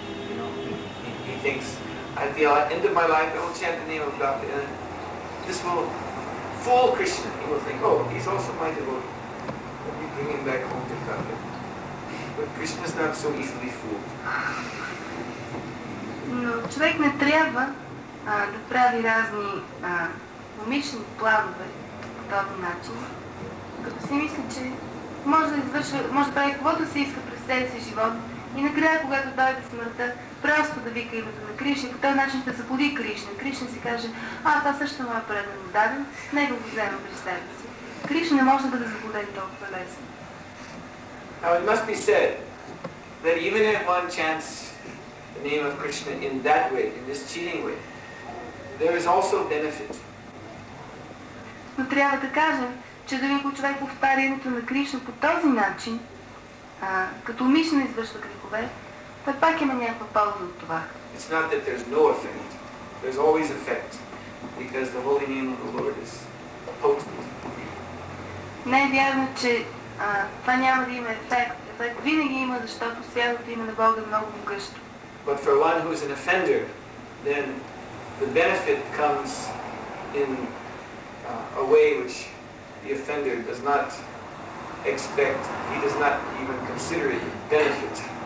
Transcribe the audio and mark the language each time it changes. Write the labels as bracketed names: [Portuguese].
[English] You know, he thinks, at the end of my life I will chant the name of God and this will fool Kṛṣṇa. He will think, oh, he's also my devotee. Let me bring him back home to God. But Kṛṣṇa is not so easily fooled. [Bulgarian] Но човек не трябва да прави разни умишлени планове по този начин, като си мисли, че може да прави каквото се иска през целия си живот и накрая, когато дойде смъртта, просто да вика името на Кṛṣṇа и по този начин ще заблуди Кṛṣṇа. Кṛṣṇа си каже, това също му е предано даден, него го взема при себе си. Кṛṣṇа не може да бъде заблуден толкова лесно. [English] Now it must be said that even if one chants the name of Kṛṣṇa in that way, in this cheating way, there is also benefit. [Bulgarian] Но трябва да кажем, че дори ако човек повтаря името на Кṛṣṇа по този начин, като умишлено извършва грехове, той пак има някаква полза от това. [English] It's not that there's no effect. There's always effect because the holy name of the Lord is potent. [Bulgarian] Не е вярно, че това няма да има ефект. Ефект винаги има, защото святото име на Бога е много могъщо. [English] But for one who is an offender, then the benefit comes in a way which the offender does not expect. He does not even consider it benefit.